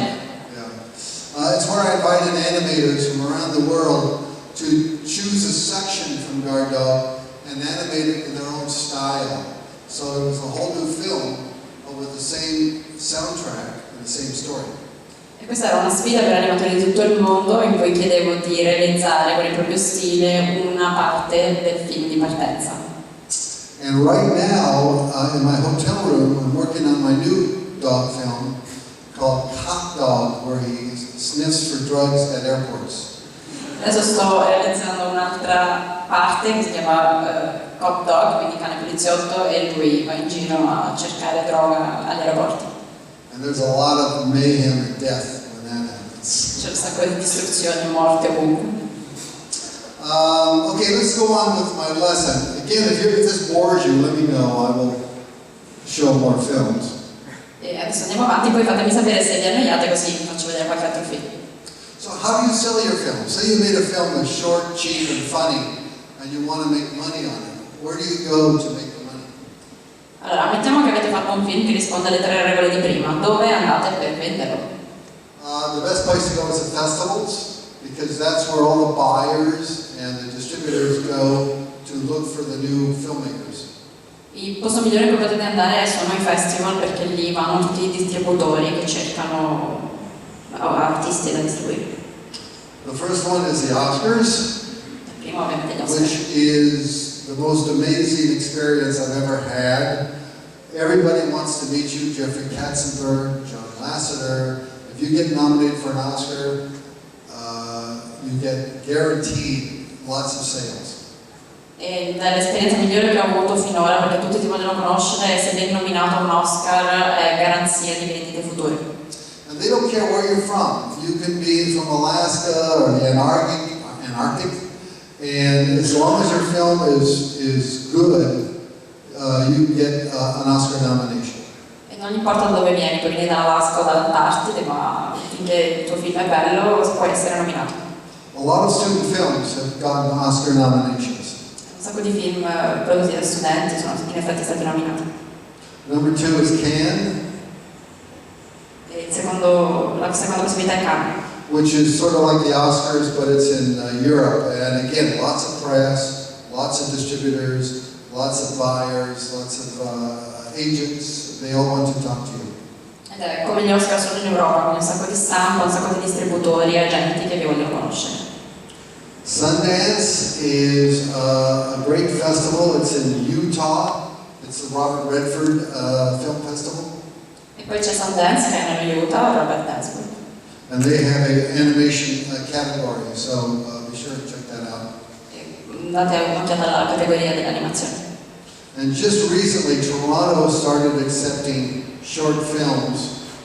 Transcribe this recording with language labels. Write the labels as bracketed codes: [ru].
[en] Yeah. It's where I invited animators from around the world to choose a section from Guard Dog and animate it in their own style. So it was a whole new film, but with the same soundtrack and the same story. [it] E questa era una sfida per animatori di tutto il mondo in cui chiedevo di realizzare con il proprio stile una parte del film di partenza. [en] And right now, in my hotel room, I'm working on my new dog film called Hot Dog, where he sniffs for drugs at airports. [it] Adesso sto realizzando un'altra parte che si chiama Hot Dog, quindi cane poliziotto, e lui va in giro a cercare droga agli aeroporti. [en] And there's a lot of mayhem and death when that happens. [it] C'è un sacco di distruzioni, morte ovunque. [en] Okay, let's go on with my lesson. Again, if this bores you, let me know. I will show more films. [it] E adesso andiamo avanti, poi fatemi sapere se vi annoiate, così vi faccio vedere qualche altro film. [en] So how do you sell your film? Say you made a film that's short, cheap, and funny, and you want to make money on it. Where do you go to make the money? [it] Allora, mettiamo che avete fatto un film che risponde alle 3 regole di prima. Dove andate per venderlo? [en] The best place to go is at festivals, because that's where all the buyers and the distributors go to look for the new filmmakers. [it] Il posto migliore in cui potete andare sono i festival, perché lì vanno tutti i distributori che cercano artisti da distribuire. [en] The first one is the Oscars, [it] Il primo ovviamente gli Oscar. [en] which is the most amazing experience I've ever had. Everybody wants to meet you, Jeffrey Katzenberg, John Lasseter. If you get nominated for an Oscar, you get guaranteed lots of sales. [it] Ed è l'esperienza migliore che ho avuto finora, perché tutti ti vogliono conoscere e se vieni nominato a un Oscar è garanzia di vendite future. [en] And they don't care where you're from. You can be from Alaska or the Antarctic, and as long as your film is good, you get an Oscar nomination. [it] E non importa da dove vieni, puoi venire dall'Alaska o dall'Antartide, ma finché il tuo film è bello puoi essere nominato. [en] A lot of student films have gotten Oscar nominations. [it] Un sacco di film prodotti da studenti sono in effetti stati nominati. [en] Number 2 is Cannes, [it] E la seconda possibilità è Cannes, [en] which is sort of like the Oscars, but it's in Europe. And again, lots of press, lots of distributors, lots of buyers, lots of agents. They all want to talk to you. [it] ed è come gli Oscar solo in Europa, con un sacco di stampa, un sacco di distributori, agenti che vi vogliono conoscere. [en] Sundance is a great festival. It's in Utah. It's the Robert Redford Film Festival. [it] E poi c'è Sundance che è nello Utah, Robert Redford. [en] And they have an animation category, so be sure to check that out. [it] E date un'occhiata alla categoria dell'animazione. [en] And just recently, Toronto started accepting short films.